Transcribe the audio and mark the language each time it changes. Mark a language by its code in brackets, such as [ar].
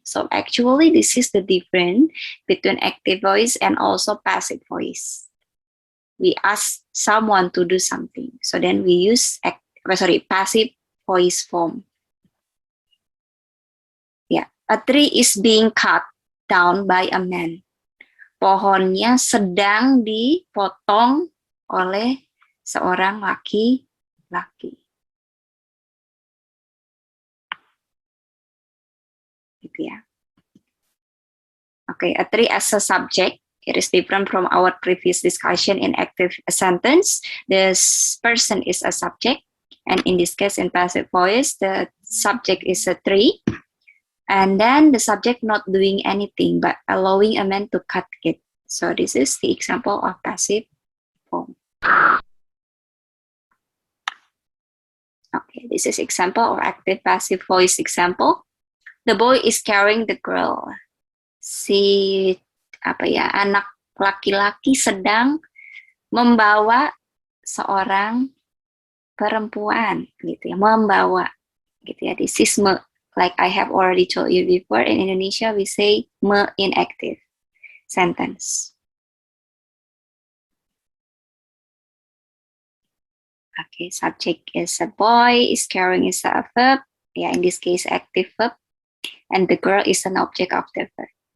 [en] So actually, this is the difference between active voice and also passive voice. We ask someone to do something. So then we use passive voice form. Yeah, a tree is being cut down by a man. [id] Pohonnya sedang dipotong oleh seorang laki-laki. Gitu ya. [en] Okay, a tree as a subject. It is different from our previous discussion in active sentence. This person is a subject, and in this case, in passive voice, the subject is a tree, and then the subject not doing anything but allowing a man to cut it. So this is the example of passive form. Okay, this is example of active passive voice example. The boy is carrying the girl. [id] Si anak laki-laki sedang membawa seorang perempuan gitu ya, membawa gitu ya. [en] This is me, like I have already told you before, in Indonesia we say me in active sentence. Okay, subject is a boy, is carrying is a verb, yeah, in this case active verb, and the girl is an object of the verb.